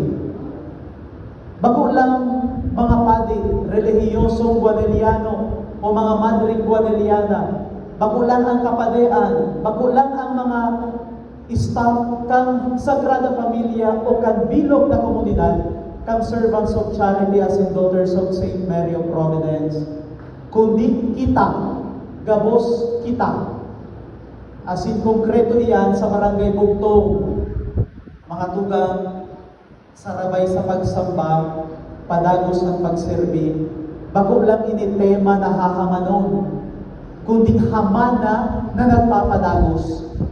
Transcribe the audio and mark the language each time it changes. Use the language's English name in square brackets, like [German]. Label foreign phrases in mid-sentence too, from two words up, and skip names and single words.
[Bikol] Bago lang mga padi, relihiyosong Guaneliano, o mga madring Guaneliana, bago lang ang kapadean, bago lang ang mga staff kang Sagrada Familia o kan bilog na komunidad, kang Servants of Charity [English] as in [Bikol] Daughters of St. Mary of Providence, kundi kita, gabos kita. [English] As in [Bikol] konkreto iyan sa Barangay Bugtong, mga tugang, sarabay sa pagsamba, padagos ang pagserbi, bago lang ini tema na hahamanon, kundi hamana na nagpapadagos.